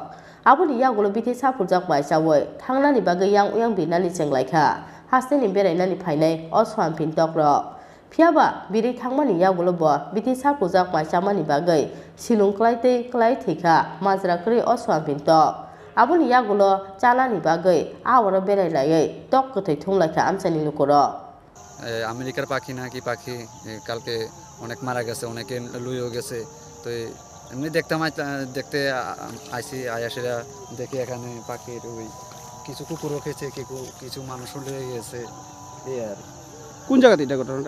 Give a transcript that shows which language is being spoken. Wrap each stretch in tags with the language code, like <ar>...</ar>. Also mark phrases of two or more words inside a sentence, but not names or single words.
<trp>Aboni yagulo biti sapurjak bai chawoi thangnani bagai yang uyang binani chenglai-kha hasteni berainani phainai oswan pin tokro. Phiaba biri thangmani yagulo bo biti sapurjak bai chamani bagai silung klaitei klai thika majra kri oswan pin to. Aboni yagulo chanani bagai awaro berailai tok kothai thunglaika amchani lukoro.</trp> <bn>আমেরিকার পাখি নাকি পাখি কালকে অনেক মারা গেছে অনেকে লুইও গেছে তো এমনি দেখতে আইসি আয়াসেরা দেখি এখানে পাখির ওই কিছু কুকুরও খেয়েছে কিছু মানুষও লেগে গেছে এই আর কোন জায়গাতে এটা ঘটনাটা?</bn>